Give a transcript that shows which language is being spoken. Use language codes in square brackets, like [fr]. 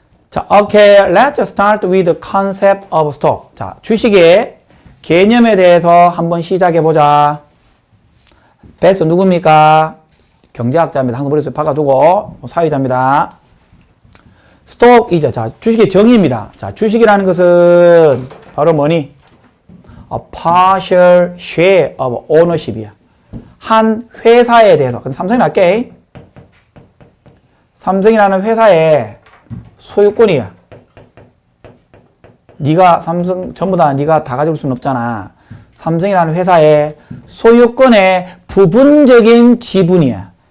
[ko] 자, [en] okay, let's start with the concept of stock. [ko] 자, 주식의 개념에 대해서 한번 시작해 보자. 베스 누굽니까? 경제학자입니다. 항상 머릿속에 박아두고 사회자입니다. 스톡이죠. 자, 주식의 정의입니다. 자, 주식이라는 것은 바로 뭐니? [en] A partial share of ownership이야. [ko] 한 회사에 대해서. 근데 삼성이 낫게. 삼성이라는 회사의 소유권이야. 네가 삼성 전부 다 네가 다 가질 수는 없잖아. 삼성이라는 회사의 소유권의 부분적인 지분이야.